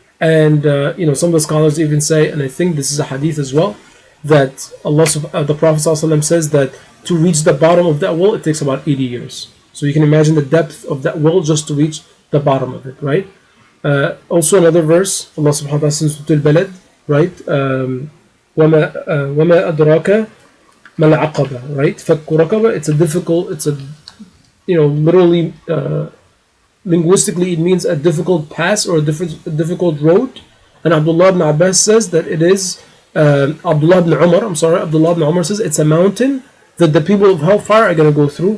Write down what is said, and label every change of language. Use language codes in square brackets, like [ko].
[en] And some of the scholars even say, and I think this is a hadith as well, that the Prophet ﷺ says that to reach the bottom of that well, it takes about 80 years. So you can imagine the depth of that well just to reach the bottom of it, right? Also another verse, Allah subhanahu wa ta'ala says in Surah Al-Balad, right? [ar] وَمَا أَدْرَاكَ مَا الْعَقَبَةِ, right? فَكُّ رَقَبَةٍ, [en] it's a literally, linguistically, it means a difficult pass or a difficult road. And Abdullah ibn Abbas says that it is, Abdullah ibn Umar says it's a mountain that the people of hellfire are going to go through.